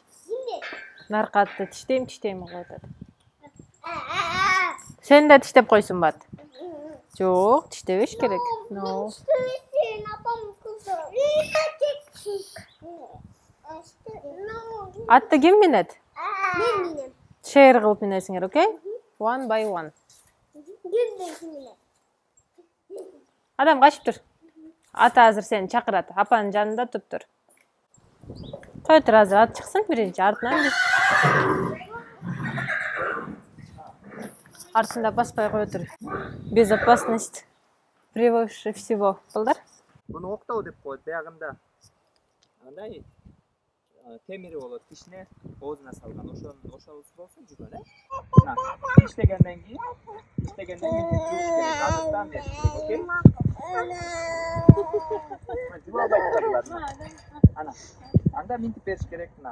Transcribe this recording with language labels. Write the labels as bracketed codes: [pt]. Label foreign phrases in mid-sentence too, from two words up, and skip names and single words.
[ky] Наркатты тиштейм коюп атат. Сен да тиштеп койсун бат. Жок, тиштебеш керек. Атты ким минет? Мен минем. Шеер кылып минесиңер, окей? [en] One by one. [ky] Адам качып тур. Ата азыр сени чакырат. Апанын жанында туруп тур. Кой тур азыр ат чыксын биринчи, артынан биз. Артында баспай кой тур. [ru] Безопасность превыше всего. [ky] Балдар? Буну октоо деп коет, биягында. Андай темири болот, тишине оозуна салган. Ошол болсо жүргөн, Мына, тиштегенден кийин жууш керек, азыртан бериш керек, окей? Ана, анда минтип бериш керек, мына.